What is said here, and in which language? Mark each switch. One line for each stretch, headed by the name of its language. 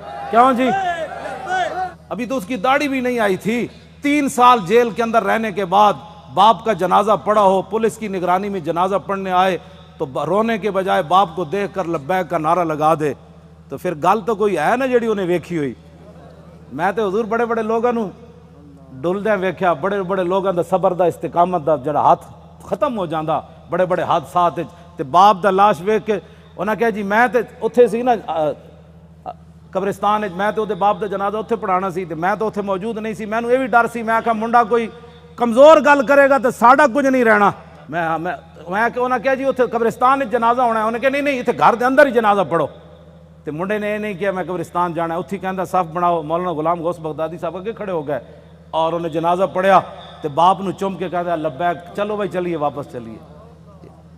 Urdu: کیوں جی؟ ابھی تو اس کی داڑھی بھی نہیں آئی تھی. 3 سال جیل کے اندر رہنے کے بعد باپ کا جنازہ پڑا ہو، پولیس کی نگرانی میں جنازہ پڑھنے آئے تو رونے کے بجائے باپ کو دیکھ کر لبیک کا نعرہ لگا دے تو پھر
Punjabi: گل تو کوئی ہے نا جڑی انہیں ویکھی ہوئی. میں تے حضور بڑے بڑے لوگاں نو ڈلدیاں ویکھیا، بڑے بڑے لوگاں دا صبر دا استقامت دا جڑا ہاتھ ختم ہو جاندا بڑے بڑے حادثات تے باپ دا لاش ویکھ کے انہاں کہا جی میں تے اوتھے سی نا قبرستان میں تے باپ دا جنازہ اوتھے پڑھانا سی تے میں تو اوتھے موجود نہیں سی. مینوں یہ بھی ڈر سی، میں آکھا منڈا کوئی کمزور گل کرے گا تو ساڈا کچھ نہیں رہنا. میں کہ انہاں کہا جی اوتھے قبرستان وچ جنازہ ہونا ہے. انہاں کہا نہیں ایتھے گھر دے اندر ہی جنازہ پڑھو. تے منڈے نے یہ نہیں کیا میں قبرستان جانا ہے. اتھی کہندا صف بناؤ. مولانا غلام غوث بغدادی صاحب اگے کھڑے ہو گئے اور انہیں جنازہ پڑھیا تے باپ نو چم کے کہتا لبیک، چلو بھائی چلیے واپس چلیے.